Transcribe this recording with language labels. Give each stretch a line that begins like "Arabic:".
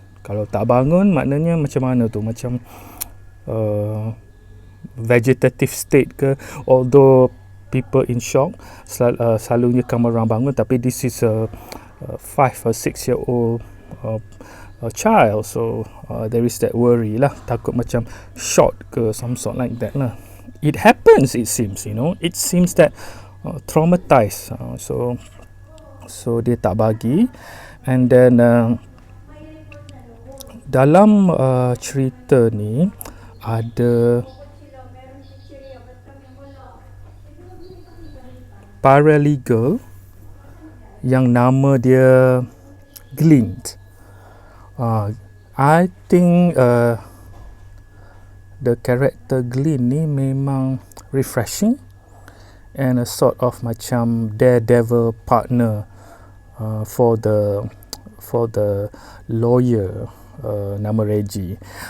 Malay: Kalau tak bangun maknanya macam mana tu, macam
English: vegetative state ke, although people in shock
Malay: selalunya
English: come around
Malay: bangun, tapi
English: this is a 5 or 6 year old child, so there is that worry
Malay: lah, takut macam
English: shot ke some sort like that lah. It happens, it seems, it seems that traumatized, so
Malay: dia tak bagi.
English: And then
Malay: dalam cerita ni ada paralegal yang nama dia Bhgn.
English: I think the character Bhgn
Malay: ni memang
English: refreshing and a sort of
Malay: macam
English: daredevil partner for the lawyer
Malay: nama
English: Reggie.